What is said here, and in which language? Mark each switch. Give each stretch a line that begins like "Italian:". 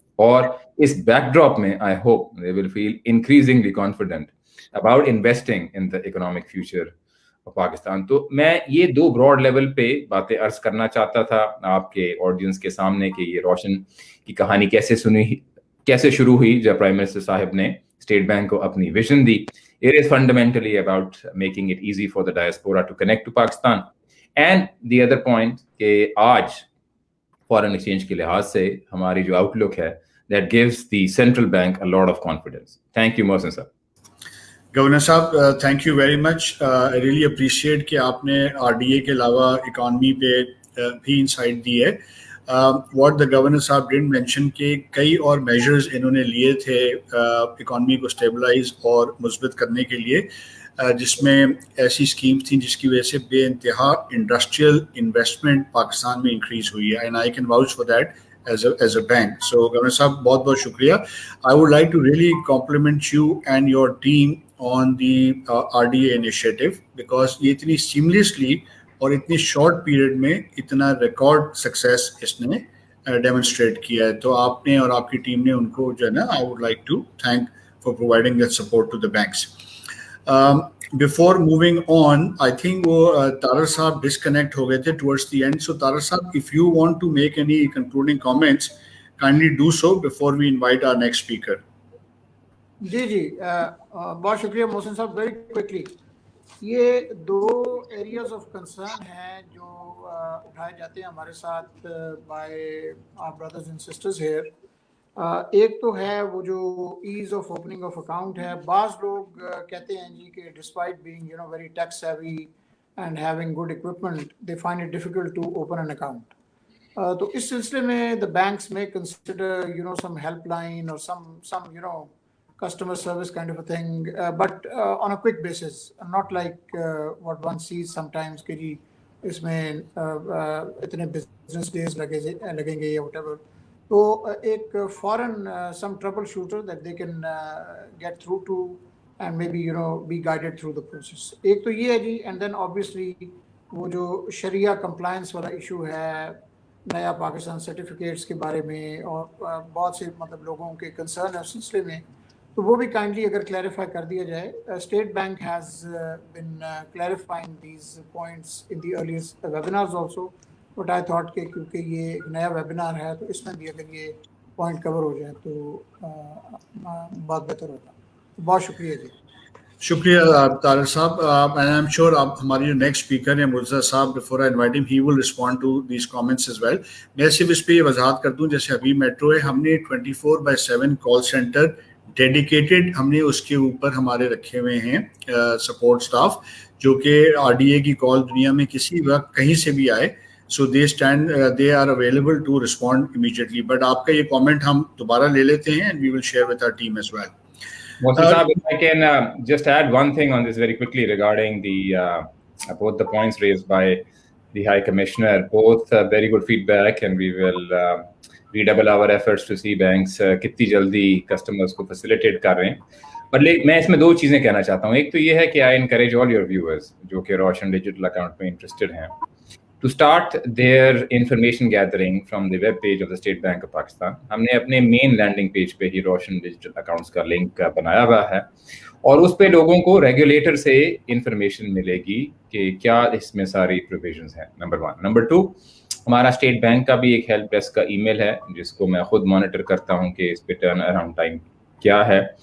Urdu: اور اس back drop میں
English: I hope they will feel increasingly confident about investing in the economic future of Pakistan.
Urdu: تو میں یہ 2 Broad level پہ باتیں عرض کرنا چاہتا تھا آپ کے آڈینس کے سامنے کہ یہ روشن کی کہانی کیسے شروع ہوئی جب پرائم منسٹر صاحب نے اسٹیٹ بینک کو اپنی vision the.
English: It is fundamentally about making it easy for the diaspora to connect to Pakistan. And the other point
Urdu: کہ آج فارن ایکسچینج کے لحاظ سے ہماری جو آؤٹ لک ہے
English: that gives the central bank a lot of confidence. Thank you, Mohsin sir. Governor صاحب, thank you very much. I really appreciate
Urdu: کہ آپ نے RDA کے علاوہ اکانومی پہ بھی انسائٹ دی ہے.
English: what the governor صاحب didn't mention
Urdu: کہ کئی اور میجرز انہوں نے لیے تھے اکانومی کو اسٹیبلائز اور مثبت کرنے کے لیے, جس میں ایسی اسکیمس تھیں جس کی وجہ سے بے انتہا انڈسٹریل انویسٹمنٹ پاکستان میں انکریز ہوئی ہے.
English: And I can vouch for that as a bank. So Governor Sahab,
Urdu: بہت بہت شکریہ.
English: I would like to really compliment you and your team on the RDA initiative because
Urdu: یہ اتنی seamlessly اور اتنی شارٹ پیریڈ میں اتنا ریکارڈ سکسیس اس نے ڈیمونسٹریٹ کیا ہے. تو آپ نے اور آپ کی ٹیم نے ان کو جو ہے نا
English: I would like to thank for providing that support to the banks. Before moving on, I think
Urdu: وہ طارق صاحب ڈسکنیکٹ ہو گئے تھے
English: towards the end. So Tariq صاحب, if you want to make any concluding comments, kindly do so before we invite our next speaker.
Urdu: جی بہت شکریہ محسن صاحب.
English: very quickly, یہ 2 areas of concern ہیں
Urdu: جو اٹھائے جاتے ہیں ہمارے ساتھ
English: By our brothers and sisters here.
Urdu: ایک تو ہے وہ جو
English: ease of opening of account
Urdu: ہے. بعض لوگ کہتے ہیں جی کہ
English: Despite being very tech savvy and having good equipment they find it difficult to open an account.
Urdu: تو اس سلسلے میں
English: the banks میں consider some help line اور some customer service kind of a thing, but on a quick basis, not like what one sees sometimes
Urdu: کہ جی اس میں اتنے business days لگیں گے یا
English: whatever. تو ایک foreign some troubleshooter that they can get through to and maybe be guided through the process.
Urdu: ایک تو یہ ہے جی.
English: And then obviously
Urdu: وہ جو شریعہ compliance والا ایشو ہے, نیا پاکستان سرٹیفکیٹس کے بارے میں, اور بہت سے مطلب لوگوں کے کنسرن ہے اس سلسلے میں, تو وہ بھی کائنڈلی اگر کلیریفائی کر دیا جائے.
English: State Bank has been clarifying these points in the earliest webinars also, but I thought
Urdu: کہ کیونکہ یہ ایک نیا ویبینار ہے تو اس میں بھی اگر یہ پوائنٹ کور ہو جائے تو بہت بہتر ہوتا. بہت شکریہ جی. شکریہ طارق صاحب.
English: and I am sure
Urdu: آپ ہماری جو
English: Next speaker ہیں مرزا صاحب, before I invite ہم he will respond to these comments as well.
Urdu: میں صرف اس پہ یہ وضاحت کر دوں, جیسے ابھی میٹرو ہے, ہم نے 24/7 کال سینٹر ڈیڈیکیٹڈ ہم نے اس کے اوپر ہمارے رکھے ہوئے ہیں سپورٹ اسٹاف, جو کہ RDA کی کال دنیا میں کسی وقت کہیں سے بھی آئے,
English: So they are available to respond immediately.
Urdu: But آپ کا یہ کامنٹ ہم دوبارہ لے لیتے ہیں
English: And we will share with our team as well. Mohsin Saab, if I can just add one thing on this very quickly regarding both the points raised by the High Commissioner, both very good feedback, and we will redouble our efforts to see banks
Urdu: کتنی جلدی customers کو facilitate کر رہے ہیں.
English: But
Urdu: میں اس میں 2 چیزیں کہنا چاہتا ہوں. ایک تو یہ ہے کہ
English: I encourage all your viewers
Urdu: جو کہ روشن ڈیجیٹل اکاؤنٹ میں interested ہیں
English: to start their information gathering from the web page of the State Bank of Pakistan.
Urdu: ہم نے اپنے مین لینڈنگ پیج پہ ہی روشن ڈیجیٹل اکاؤنٹس کا لنک بنایا ہوا ہے, اور اس پہ لوگوں کو ریگولیٹر سے انفارمیشن ملے گی کہ کیا اس میں ساری پروویژنس ہیں. نمبر 1. نمبر 2, ہمارا اسٹیٹ بینک کا بھی ایک ہیلپ ڈیسک کا ای میل ہے جس کو میں خود مانیٹر کرتا ہوں کہ اس پہ ٹرن اراؤنڈ ٹائم کیا ہے.